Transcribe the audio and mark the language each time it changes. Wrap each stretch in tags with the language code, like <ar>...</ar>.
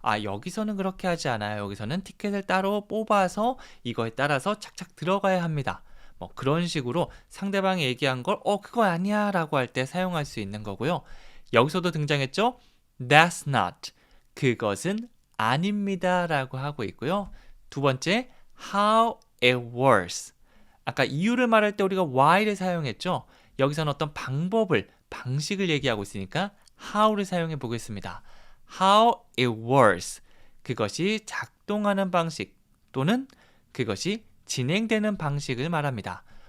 <ko>여기서는 그렇게 하지 않아요. 여기서는 티켓을 따로 뽑아서 이거에 따라서 착착 들어가야 합니다. 그런 식으로 상대방이 얘기한 걸 그거 아니야 라고 할 때 사용할 수 있는 거고요. 여기서도 등장했죠?</ko> <en>That's not.</en> <ko>그것은 아닙니다 라고 하고 있고요. 두 번째,</ko> <en>how it works.</en> <ko>아까 이유를 말할 때 우리가 why를 사용했죠? 여기서는 어떤 방식을 얘기하고 있으니까 how를 사용해 보겠습니다.</ko> <en>How it works.</en> <ko>그것이 작동하는 방식 또는 그것이 진행되는 방식을 말합니다.</ko>